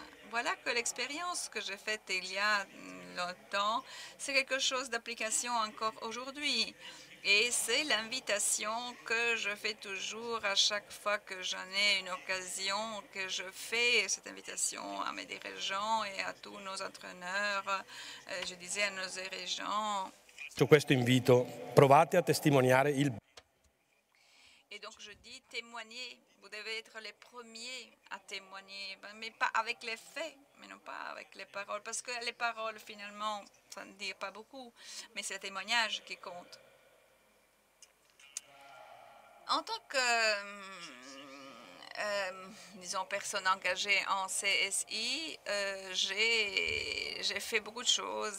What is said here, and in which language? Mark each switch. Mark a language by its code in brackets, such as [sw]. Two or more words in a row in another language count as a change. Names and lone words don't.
[fr] Voilà que l'expérience que j'ai faite il y a longtemps, c'est quelque chose d'application encore aujourd'hui. Et c'est l'invitation que je fais toujours à chaque fois que j'en ai une occasion, que je fais cette invitation à mes dirigeants et à tous nos entraîneurs. Je disais à nos dirigeants. [it] Su questo invito, provate a testimoniare il. [fr] Et donc, je dis témoigner. Vous devez être les premiers à témoigner, mais pas avec les faits, mais non pas avec les paroles. Parce que les paroles, finalement, ça ne dit pas beaucoup, mais c'est le témoignage qui compte. En tant que, disons, personne engagée en CSI, j'ai fait beaucoup de choses.